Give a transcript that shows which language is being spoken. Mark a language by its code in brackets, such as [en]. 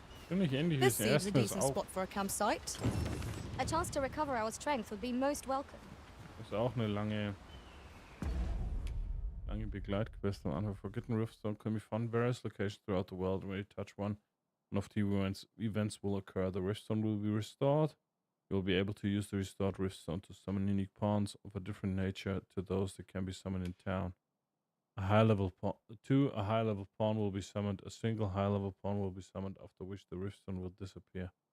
[en] This seems a decent spot for a campsite. A chance to recover our strength would be most welcome. [de] Das ist auch eine lange Begleitquest am Anfang. [en] Forgotten Riftstone can be found in various locations throughout the world. When you touch one of the events will occur. The Riftstone will be restored. You will be able to use the restored Riftstone to summon unique pawns of a different nature to those that can be summoned in town. A high-level pawn will be summoned. A single high-level pawn will be summoned, after which the Riftstone will disappear.